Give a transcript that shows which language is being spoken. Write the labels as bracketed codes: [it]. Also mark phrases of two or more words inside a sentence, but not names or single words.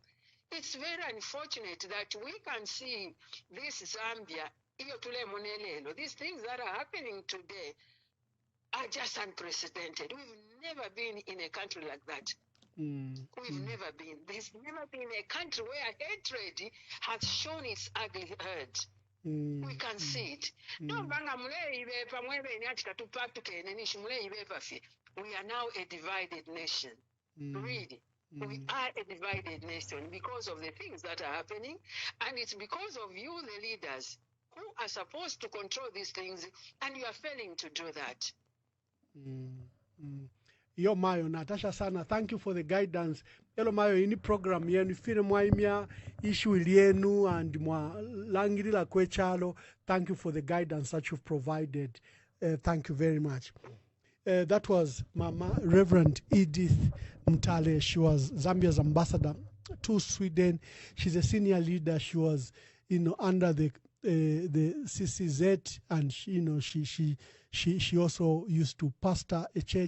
[en] It's very unfortunate that we can see this Zambia [bem] iyo tule munelelo. [en] These things that are happening today are just unprecedented. We've never been in a country like that. We've never been. There's never been a country where hatred has shown its ugly head. We can see it. [bem] No banga muleibe pamwebe nyati katupatuke nenishi muleibe pafi. [en] We are now a divided nation. Really. We are a divided nation because of the things that are happening, and it's because of you, the leaders, who are supposed to control these things, and you are failing to do that. [bem] Yo Mayo, Natasha Sana, [en] thank you for the guidance. [bem] Hello Mayo, ini program yenu fire mwaimia issue ilienu and mwa langirila kwechalo. [en] Thank you for the guidance that you've provided. Thank you very much. That was Mama Reverend Edith Mutale. She was Zambia's ambassador to Sweden. She's a senior leader. She was, under the CCZ, and she also used to pastor a church.